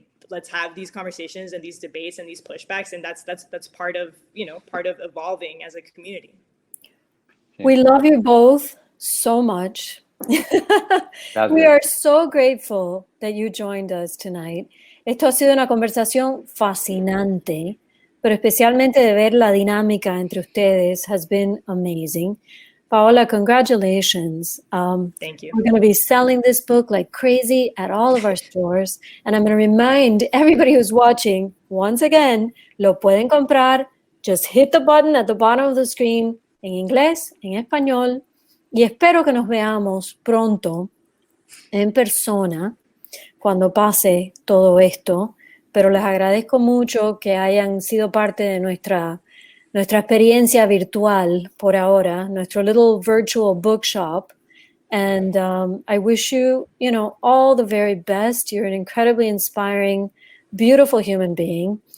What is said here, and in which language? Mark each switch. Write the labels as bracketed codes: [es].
[en] let's have these conversations and these debates and these pushbacks, and that's part of evolving as a community. We love you both so much. We are so grateful that you joined us tonight. [es] Esto ha sido una conversación fascinante, pero especialmente de ver la dinámica entre ustedes [en] has been amazing. Paola, congratulations. Thank you. We're going to be selling this book like crazy at all of our stores. And I'm going to remind everybody who's watching, once again, [es] lo pueden comprar. [en] Just hit the button at the bottom of the screen [es] en inglés, en español. Y espero que nos veamos pronto en persona cuando pase todo esto. Pero les agradezco mucho que hayan sido parte de nuestra experiencia virtual por ahora, nuestro [en] little virtual bookshop. And I wish you, all the very best. You're an incredibly inspiring, beautiful human being.